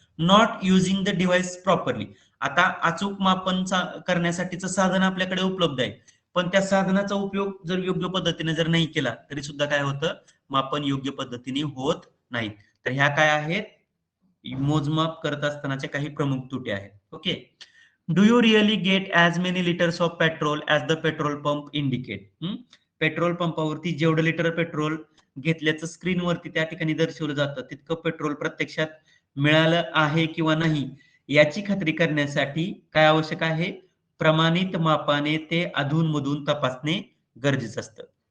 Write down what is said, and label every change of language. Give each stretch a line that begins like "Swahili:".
English: Not using the device properly.
Marathi: आता अचूक मापन करण्यासाठीचं साधन आपल्याकडे उपलब्ध आहे, पण त्या साधनाचा उपयोग जर योग्य पद्धतीने जर नाही केला तरी सुद्धा काय होतं, मापन योग्य पद्धतीने होत नाही. तर ह्या काय आहेत, मोजमाप करत असतानाच्या काही प्रमुख त्रुटी आहेत. Okay.
English: Do you really get as many litres of petrol as the petrol pump indicate?
Marathi: Petrol पंपावरती जेवढं लिटर पेट्रोल घेतल्याचं स्क्रीनवरती त्या ठिकाणी दर्शवलं जातं, तितकं पेट्रोल प्रत्यक्षात मिळालं आहे किंवा नाही याची खात्री करण्यासाठी काय आवश्यक आहे? प्रमाणित मापाने ते अधूनमधून तपासणे गरजेचं असतं.